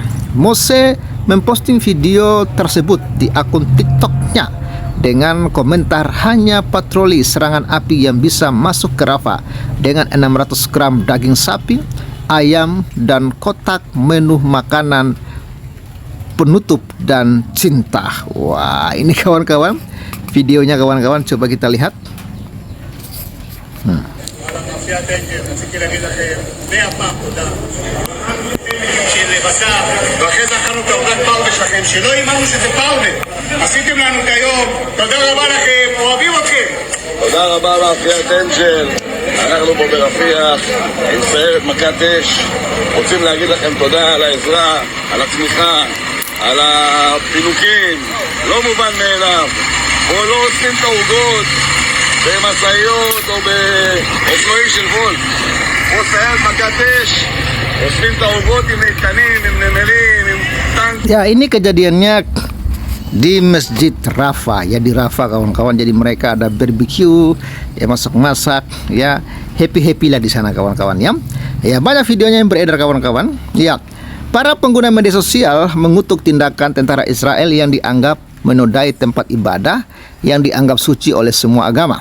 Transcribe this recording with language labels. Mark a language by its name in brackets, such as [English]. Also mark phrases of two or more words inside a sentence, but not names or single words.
[Indonesian] Moshe memposting video tersebut di akun TikTok-nya dengan komentar, hanya patroli serangan api yang bisa masuk ke Rafah dengan 600 gram daging sapi, ayam, dan kotak menu makanan penutup dan cinta. Wah, ini kawan-kawan, videonya kawan-kawan, coba kita lihat. [Hebrew] מאפיית אנג'ל, רציתי להגיד לכם 100 פעם תודה. של בשר, ואחרי זה אכלנו את העוגת פרווה שלכם, שלא האמנו שזה פרווה. עשיתם לנו את היום, תודה רבה לכם, אוהבים אתכם. תודה רבה מאפיית אנג'ל. אנחנו פה ברפיח עם סיירת מכת אש. רוצים להגיד לכם תודה על העזרה, על התמיכה, על הפינוקים. לא מובן מאליו. פה לא עושים את העוגות במשאיות או באופנועים של וולט. פה סיירת מכת אש. עושים את העוגות עם איתנים, עם נמלים, עם טנק. [Indonesian] Ya, ini kejadiannya di Masjid Rafah, ya, di Rafah kawan-kawan. Jadi mereka ada barbecue, ya, masak-masak, ya, happy lah di sana kawan-kawan ya. Ya, banyak videonya yang beredar kawan-kawan. Ya, para pengguna media sosial mengutuk tindakan tentara Israel yang dianggap menodai tempat ibadah yang dianggap suci oleh semua agama.